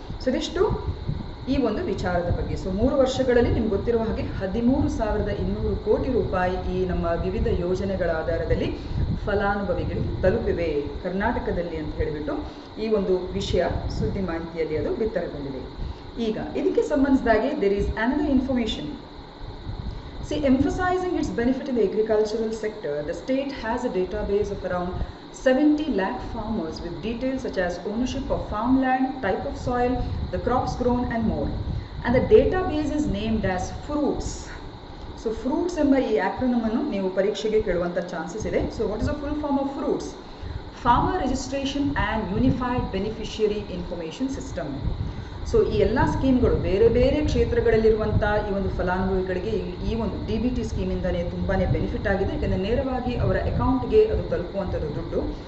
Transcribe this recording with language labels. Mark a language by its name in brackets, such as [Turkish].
[Kannada] So ಇದಿಷ್ಟು ಈ ಒಂದು ವಿಚಾರದ ಬಗ್ಗೆ. ಸೊ 3 ವರ್ಷಗಳಲ್ಲಿ ನಿಮ್ಗೆ ಗೊತ್ತಿರುವ ಹಾಗೆ 13,200 ಕೋಟಿ ರೂಪಾಯಿ ಈ ನಮ್ಮ ವಿವಿಧ ಯೋಜನೆಗಳ ಆಧಾರದಲ್ಲಿ ಫಲಾನುಭವಿಗಳಿಗೆ ತಲುಪಿವೆ ಕರ್ನಾಟಕದಲ್ಲಿ ಅಂತ ಹೇಳಿಬಿಟ್ಟು ಈ ಒಂದು ವಿಷಯ ಸುದ್ದಿ ಮಾಹಿತಿಯಲ್ಲಿ ಅದು ಬಿತ್ತರಗೊಂಡಿದೆ. ಈಗ ಇದಕ್ಕೆ ಸಂಬಂಧಿಸಿದಾಗೆ [English] There is another information. Emphasizing its benefit in the agricultural sector, the state has a database of around 70 lakh farmers with details such as ownership of farmland, type of soil, the crops grown and more. And the database is named as FRUITS. [Kannada] So FRUITS ಎಂಬ ಈ acronym ಅನ್ನು ನೀವು ಪರೀಕ್ಷೆಗೆ ಕೇಳುವಂಥ chances ಇದೆ. [English] So what is the full form of FRUITS? Farmer Registration and Unified Beneficiary Information System. [Kannada] So ಈ ಎಲ್ಲ ಸ್ಕೀಮ್ಗಳು ಬೇರೆ ಬೇರೆ ಕ್ಷೇತ್ರಗಳಲ್ಲಿರುವಂಥ ಈ ಒಂದು ಫಲಾನುಭವಿಗಳಿಗೆ ಈ ಒಂದು DBT ಸ್ಕೀಮಿಂದಲೇ ತುಂಬಾ ಬೆನಿಫಿಟ್ ಆಗಿದೆ. ಯಾಕೆಂದರೆ ನೇರವಾಗಿ ಅವರ ಅಕೌಂಟ್ಗೆ ಅದು ತಲುಪುವಂಥದ್ದು ದುಡ್ಡು.